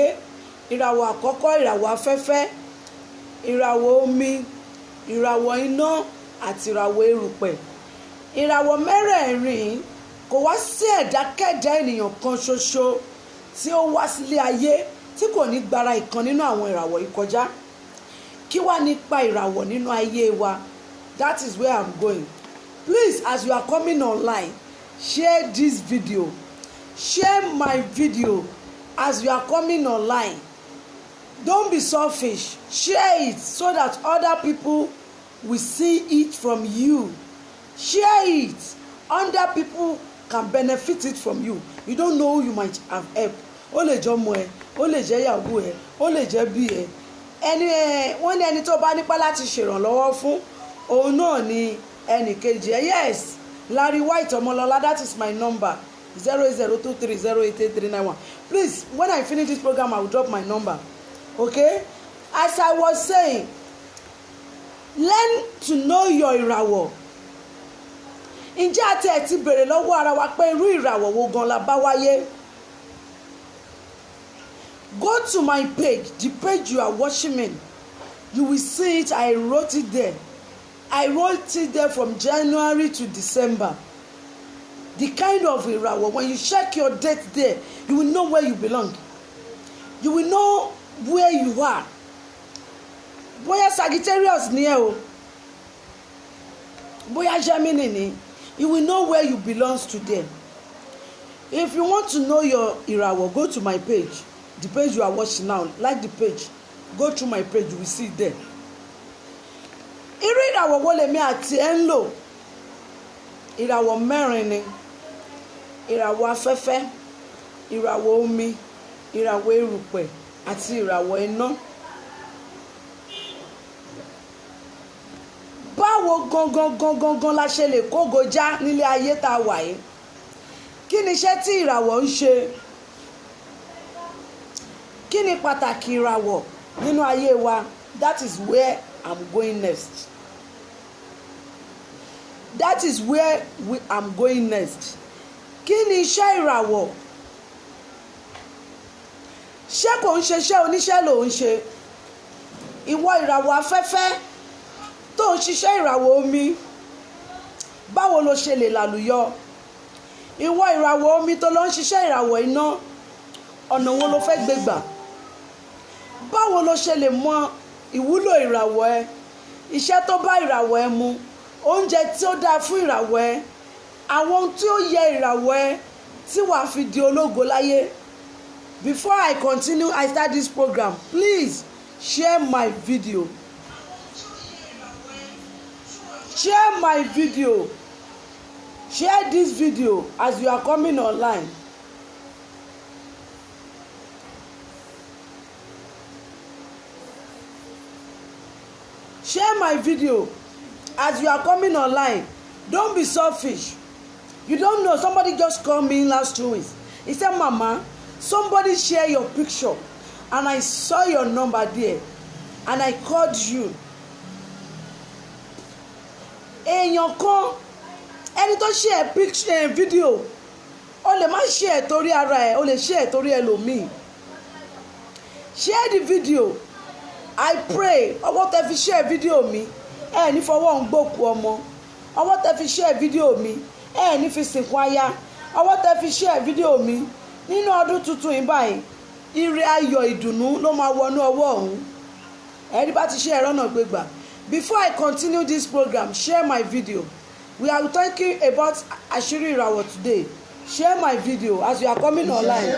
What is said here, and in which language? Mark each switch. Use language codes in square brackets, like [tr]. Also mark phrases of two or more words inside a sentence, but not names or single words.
[yo] Ìràwọ̀ àkọ́kọ́ ìràwọ̀ afẹ́fẹ́, ìràwọ̀ omi, ìràwọ̀ iná àti ìràwọ̀ erùpẹ̀. Ìràwọ̀ mẹ́rẹ̀ẹ̀rin kò wá sí ẹ̀dákẹ́dá ènìyàn kan ṣoṣo tí ó wá sílé ayé tí kò ní gbára ìkan nínú àwọn ìràwọ̀ yìí kọjá. Kí wá nípa ìràwọ̀ nínú ayé wa? [en] That is where I'm going. Please, as you are coming online, share this video. Share my video as you are coming online. Don't be selfish. Share it so that other people will see it from you. Share it. Other people can benefit it from you. You don't know who you might have helped. [yo] Ó lè jẹ́ ọmọ ẹ, ó lè jẹ́ ìyàwó ẹ, ó lè jẹ́ bí ẹ. Wọ́n ní ẹni tó bá nípa láti ṣèrànlọ́wọ́ fún òun náà ni ẹnì kejì ẹ. [en] Yes, Larry White Ọmọlọ́lá, that is my number. 08023088391. Please, when I finish this program, I will drop my number. Okay? As I was saying, learn to know your ìràwọ̀. [yo] Ǹjẹ́ àti ẹ̀ ti bèrè lọ́wọ́ ara wa pé irú ìràwọ̀ wo gan la bá wáyé? [en] Go to my page, the page you are watching me. You will see it. I wrote it there. I wrote it there from January to December. The kind of ìràwọ̀, when you check your date there, you will know where you belong. You will know where you are. [yo] Bóyá Sagittarius ni ẹ o, bóyá Gemini ni, [en] you will know where you belong today. If you want to know your ìràwọ̀, go to my page, the page you are watching now. Like the page, go through my page, you will see it there. [yo] Irú ìràwọ̀ wo lèmi àti ẹ ń lò? Ìràwọ̀ mẹ́rin ni. Ìràwọ̀ afẹ́fẹ́, ìràwọ̀ omi, ìràwọ̀ erùpẹ̀ àti ìràwọ̀ iná. Báwo gangan la ṣe lè kógo já nílé ayé tá a wà yìí? Kí ni iṣẹ́ tí ìràwọ̀ ń ṣe? Kí ni pàtàkì ìràwọ̀ nínú ayé wa? [en] That is where I'm going next. That is where I'm going next. [yo] Kí ni iṣẹ́ ìràwọ̀? Ṣé kò ń ṣe iṣẹ́ oníṣẹ́ ló ń ṣe? Ìwọ ìràwọ̀ afẹ́fẹ́ tó ń ṣiṣẹ́ ìràwọ̀ omi, báwo lo ṣe lè lálùyọ? Ìwọ ìràwọ̀ omi tó lọ ń ṣiṣẹ́ ìràwọ̀ iná, ọ̀nà wo lo fẹ́ gbé gbà? Báwo lo ṣe lè mọ ìwúlò ìràwọ̀ ẹ? Iṣẹ́ tó bá ìràwọ̀ ẹ mu, oúnjẹ tí ó dáa fún ìràwọ̀ ẹ, àwọn ohun tí ó yẹ ìràwọ̀ ẹ tí wàá fi di ológo láyé. [en] Before I continue, I start this program, please share my video. Share my video. Share this video as you are coming online. Share my video. as you are coming online, don't be selfish. You don't know, somebody just called me last 2 weeks. He said, Mama, somebody share your picture and I saw your number there and I called you. [yo] Èèyàn kan, ẹni tó [en] share picture video, [yo] o lè má share torí ara ẹ̀, o lè share torí ẹlòmíì. [en] Share the video. I pray [yo] ọwọ́ tẹ́ fi [en] share video [yo] mi ẹ ní fọwọ́ ń gbòkú ọmọ. Ọwọ́ tẹ́ fi [en] share video [yo] mi ẹ ní fi sìnkú aya. Ọwọ́ tẹ́ fi [en] share video [yo] mi nínú ọdún tuntun yìí báyìí. Ire ayọ̀ ìdùnnú ló máa wọnú ọwọ́ ọ̀hún. Ẹ̀rí bá ti share ọ̀nà gbégbà. [en] Before I continue this program, share my video. We are talking about Àṣírí Ìràwọ̀ today. Share my video as you are coming online.